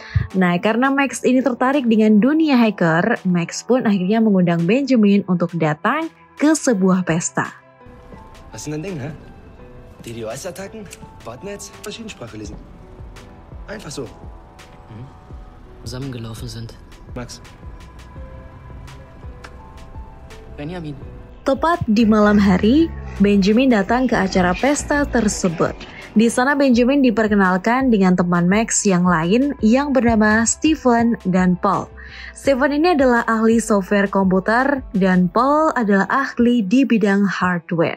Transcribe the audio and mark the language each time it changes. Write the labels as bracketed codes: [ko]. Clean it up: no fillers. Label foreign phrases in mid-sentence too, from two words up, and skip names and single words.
[id] Nah, karena Max ini tertarik dengan dunia hacker, Max pun akhirnya mengundang Benjamin untuk datang ke sebuah pesta. [de] Was ist denn dein Ding, hä? DDoS-Attacken, Botnets, Maschinensprache lesen. Einfach so. Zusammengelaufen sind. Max. Benjamin. [id] Tepat di malam hari, Benjamin datang ke acara pesta tersebut. Di sana Benjamin diperkenalkan dengan teman Max yang lain yang bernama Stephen dan Paul. Steven ini adalah ahli software komputer dan Paul adalah ahli di bidang hardware.